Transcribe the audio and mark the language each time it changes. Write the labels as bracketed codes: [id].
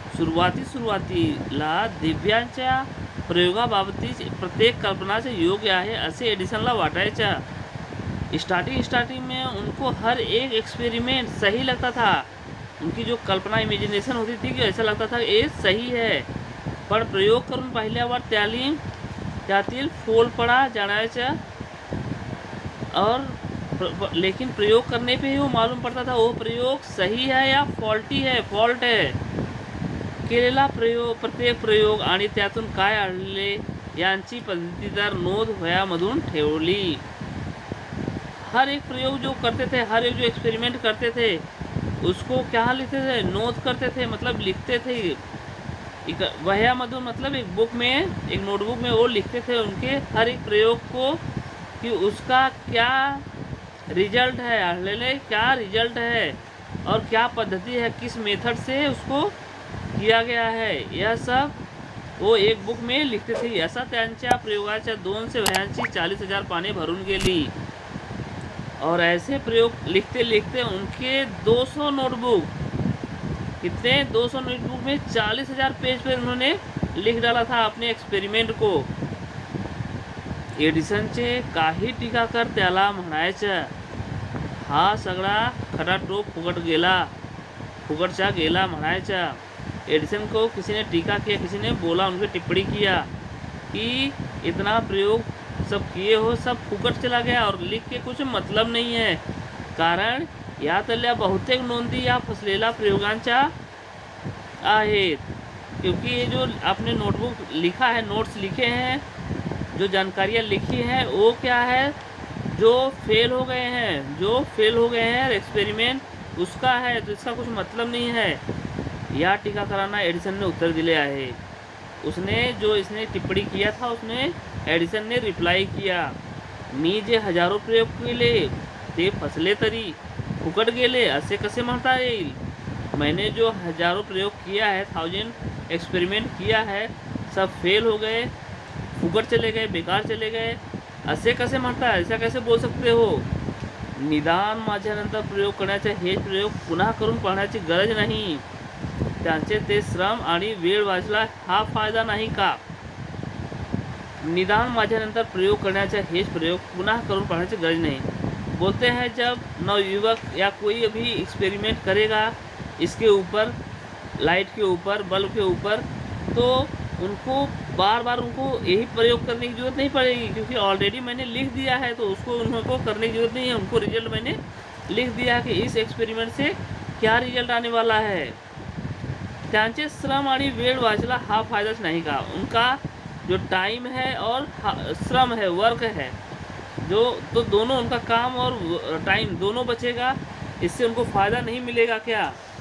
[mr] सुरुवातीला दिव्यांच्या प्रयोगाबाबतीत प्रत्येक कल्पनाचे योग्य आहे असे एडिसनला वाटायच्या। [hi] स्टार्टिंग में उनको हर एक एक्सपेरिमेंट सही लगता था। उनकी जो कल्पना इमेजिनेशन होती थी कि ऐसा लगता था ये सही है, [mr] पण प्रयोग करून पाहिल्यावर त्यातील फोलपणा जाणायचा [hi] और लेकिन प्रयोग करने पे ही वो मालूम पड़ता था वो प्रयोग सही है या फॉल्ट है। [mr] केलेला प्रत्येक प्रयोग आणि त्यातून काय आढळले यांची पद्धतीदार नोंद वह्यांमधून ठेवली। [hi] हर एक प्रयोग जो करते थे, हर एक जो एक्सपेरिमेंट करते थे उसको क्या लिखते थे, नोट करते थे, मतलब लिखते थे। वह्यांमधून मतलब एक बुक में, एक नोटबुक में वो लिखते थे उनके हर एक प्रयोग को कि उसका क्या रिजल्ट है, आढळलेले क्या रिजल्ट है और क्या पद्धति है, किस मेथड से उसको किया गया है, यह सब वो एक बुक में लिखते थे। [mr] असा त्यांच्या प्रयोगाच्या 200 वह्यांची 40,000 पाने भरून गेली [hi] और ऐसे प्रयोग लिखते लिखते उनके 200 नोटबुक, कितने 200 नोटबुक में 40,000 पेज पर उन्होंने लिख डाला था अपने एक्सपेरिमेंट को। [mr] एडिसनचे काही टीकाकर त्याला म्हणायचं, हा सगळा खटाटोप फुकटचा गेला म्हणायचा। [hi] एडिसन को किसी ने टीका किया, किसी ने बोला, उनकी टिप्पणी किया कि इतना प्रयोग सब किए हो, सब फुकट चला गया और लिख के कुछ मतलब नहीं है, [mr] कारण यातल्या बहुतेक नोंदी या फसलेल्या प्रयोगांच्या आहेत। [hi] क्योंकि ये जो आपने नोटबुक लिखा है, नोट्स लिखे हैं, जो जानकारियाँ लिखी हैं वो क्या है, जो फेल हो गए हैं एक्सपेरिमेंट उसका है, तो इसका कुछ मतलब नहीं है। [mr] या टीकाकारांना एडिसन ने उत्तर दिले आहे। [hi] इसने टिप्पणी किया था उसने एडिसन ने रिप्लाई किया, [mr] मी जे हजारो प्रयोग केले ते फसले तरी फुकट गेले असे कसे म्हणता येईल। [hi] मैंने जो हजारों प्रयोग किया है, 1000 एक्सपेरिमेंट किया है, सब फेल हो गए, फुकट चले गए, बेकार चले गए [mr] असे कसे म्हणता, [hi] ऐसा कैसे बोल सकते हो। [mr] निदान माझ्यानंतर प्रयोग करण्याचे हे प्रयोग पुन्हा करून पाहण्याची गरज नाही, त्यांचे ते श्रम आणि वेळ वाचला हा फायदा नाही का। निदान माझ्यानंतर प्रयोग करण्याचे हेच प्रयोग पुनः करून पाहण्याची गरज नहीं। [hi] बोलते हैं जब नवयुवक या कोई भी एक्सपेरिमेंट करेगा इसके ऊपर, लाइट के ऊपर, बल्ब के ऊपर, तो उनको बार बार उनको यही प्रयोग करने की ज़रूरत नहीं पड़ेगी, क्योंकि ऑलरेडी मैंने लिख दिया है, तो उसको उनको करने की ज़रूरत नहीं है। उनको रिजल्ट मैंने लिख दिया कि इस एक्सपेरिमेंट से क्या रिजल्ट आने वाला है। [mr] त्यांचे श्रम आणि वेळ वाचला हा फायदाच नाही का। [hi] उनका जो टाइम है और श्रम है, वर्क है, जो तो दोनों उनका काम और टाइम दोनों बचेगा, इससे उनको फ़ायदा नहीं मिलेगा क्या।